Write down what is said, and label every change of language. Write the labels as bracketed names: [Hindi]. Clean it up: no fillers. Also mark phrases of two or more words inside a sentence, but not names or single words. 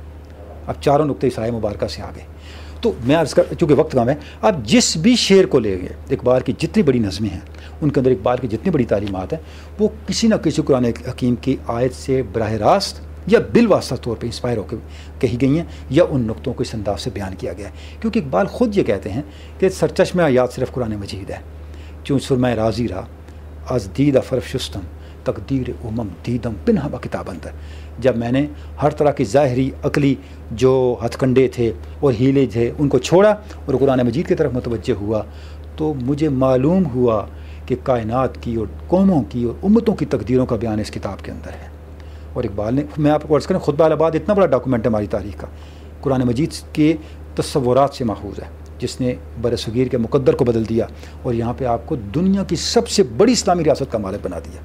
[Urdu] اب چاروں نقطے اس آیہ مبارکہ سے آگے تو میں عرض کر چونکہ وقت کم ہے اب جس بھی شعر کو لے گئے اقبال کی جتنی بڑی نظمیں ہیں ان کے اندر اقبال کی جتنی بڑی تعلیمات ہیں وہ کسی نہ کسی قرآن حکیم کی آیت سے براہ راست یا بالواسطہ طور پہ انسپائر ہو کے کہی گئی ہیں یا ان نقطوں کو اس انداز سے بیان کیا گیا ہے. کیونکہ اقبال خود یہ کہتے ہیں کہ سرچشمہ آیات صرف قرآن مجید ہے. [Persian] چون سرمہ راضی را از دید فرف شستم تقدیر دیدم پنہا با کتاب اندر. [Urdu] جب میں نے ہر طرح کی ظاہری عقلی جو ہتھ کنڈے تھے اور ہیلے تھے ان کو چھوڑا اور قرآن مجید کی طرف متوجہ ہوا تو مجھے معلوم ہوا کہ کائنات کی اور قوموں کی اور امتوں کی تقدیروں کا بیان اس کتاب کے اندر ہے. اور اقبال نے میں آپ کو عرض کریں خطبہ الاباد اتنا بڑا ڈاکومنٹ ہے ہماری تاریخ کا قرآن مجید کے تصورات سے ماخوذ ہے جس نے بر صغیر کے مقدر کو بدل دیا اور یہاں پہ آپ کو دنیا کی سب سے بڑی اسلامی ریاست کا مالک بنا دیا.